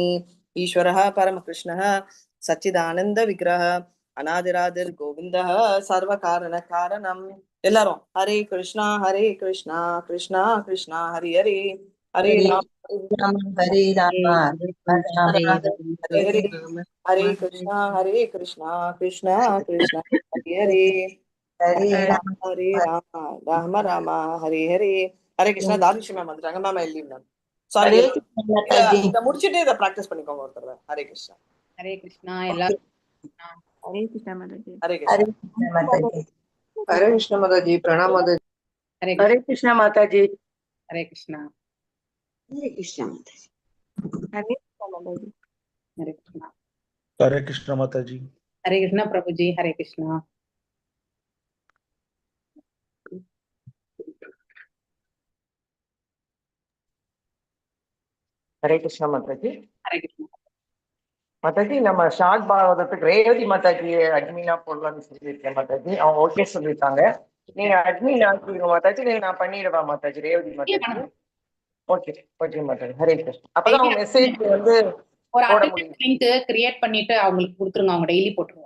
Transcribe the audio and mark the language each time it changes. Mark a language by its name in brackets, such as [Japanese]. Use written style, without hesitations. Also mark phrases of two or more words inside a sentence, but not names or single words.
[Sanskrit] ईश्वरः परमकृष्णः सच्चिदानन्दविग्रहः अनादिरादिर् गोविन्दः सर्वकारणकारणम् எல்லாரும் हरे कृष्णा कृष्णा कृष्णा हरि हरे हरे हरे ராம் राम हरे राम राम हरे राम हरे हरे राम हरे कृष्णा कृष्णा कृष्णा हरे हरे हरे हरे राम राम राम हरे हरे हरे कृष्णा [Tamil] தாரிஷி மேம் வந்துட்டாங்க மேம் எழுதி மேம் சாரி [Hindi] हरे कृष्ण माता जी [Tamil] இத முடிச்சிட்டு இத பிராக்டிஸ் பண்ணிக்கோங்க ஒரு தடவை [Hindi] हरे कृष्णा हरे कृष्णा [Tamil] எல்லாரும் [Hindi] हरे कृष्णा माता जी। ஹரே हरे கிருஷ்ணா कृष्ण माता जी हरे कृष्ण माता जी प्रणाम माता जी ஹரே हरे कृष्ण माता जी हरे कृष्णा हरे कृष्ण माता जी हरे कृष्णा माता जी। हरे कृष्णा हरे कृष्ण माता जी। हरे कृष्णा प्रभुजी हरे कृष्णा हरे कृष्ण माता जी हरे कृष्णा माता जी [Tamil] நம்ம ஷார்ட் பாகவதத்துக்கு [Hindi] रेवती माता जी [Tamil] அட்மினா போடலாம்னு சொல்லியிருக்கேன் [Hindi] माता जी [Tamil] அவங்க ஓகே சொல்லியிருக்காங்க நீங்க அட்மின் ஆக்கிடுங்க [Hindi] माता जी [Tamil] நீங்க நான் பண்ணிடுவா [Hindi] माता जी रेवती माता जी [English] okay okay [Hindi] माता जी हरे कृष्ण [Tamil] அப்பதான் அவங்க மெசேஜ் வந்து ஒரு போட அட்டெண்டன்ஸ் முடியும் [English] link create [Tamil] பண்ணிட்டு அவங்களுக்கு கொடுத்துருங்க, அவங்க டெய்லி போட்டுருவாங்க.